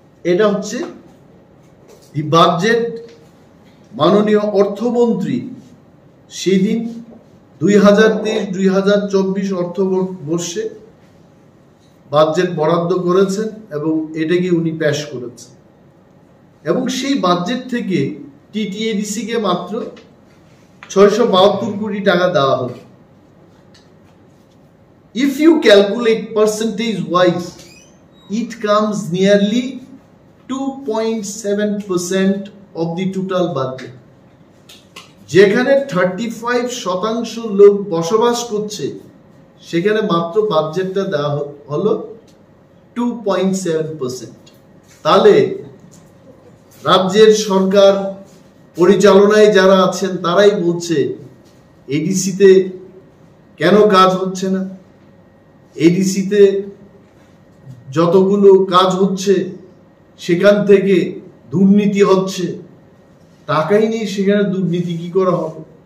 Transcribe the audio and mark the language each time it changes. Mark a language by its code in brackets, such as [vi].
[bn] এটা হচ্ছে দি বাজেট মাননীয় অর্থমন্ত্রী সেদিন 2023-2024 অর্থবর্ষে বাজেট বরাদ্দ করেছেন এবং এটাকে উনি পেশ করেছেন। এবং সেই বাজেট থেকে TTAADC কে মাত্র 672 কোটি টাকা দেওয়া হলো। [en] If you calculate percentage wise, it comes nearly 2.7% of the total budget। [bn] যেখানে 35% লোক বসবাস করছে সেখানে মাত্র বাজেটটা দেওয়া হলো 2.7%। তাহলে রাজ্যের সরকার পরিচালনায় যারা আছেন তারাই বলছে এডিসিতে কেন কাজ হচ্ছে না, এডিসিতে যতগুলো কাজ হচ্ছে সেখান থেকে দুর্নীতি হচ্ছে। টাকাই নেই, সেখানে দুর্নীতি কি করা হবে?